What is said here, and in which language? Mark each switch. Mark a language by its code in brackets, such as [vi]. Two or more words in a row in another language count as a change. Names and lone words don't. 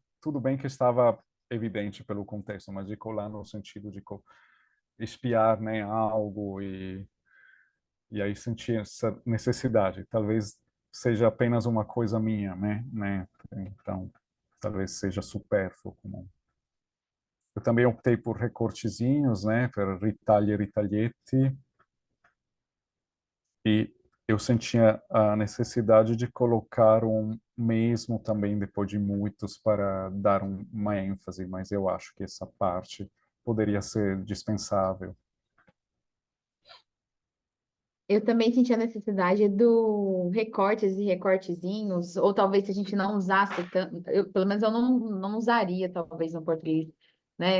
[pt] Tudo bem que estava evidente pelo contexto, mas de colar no sentido de espiar, né, algo e aí senti essa necessidade. Talvez seja apenas uma coisa minha, né? Então, talvez seja supérfluo. Eu também optei por recortezinhos, né, [it] per ritagli e ritaglietti, [pt] e eu sentia a necessidade de colocar um mesmo também depois de muitos para dar uma ênfase, mas eu acho que essa parte poderia ser dispensável. Eu também senti a necessidade do recortes e recortezinhos, ou talvez se a gente não usasse tanto, pelo menos eu não usaria, talvez, no português, né?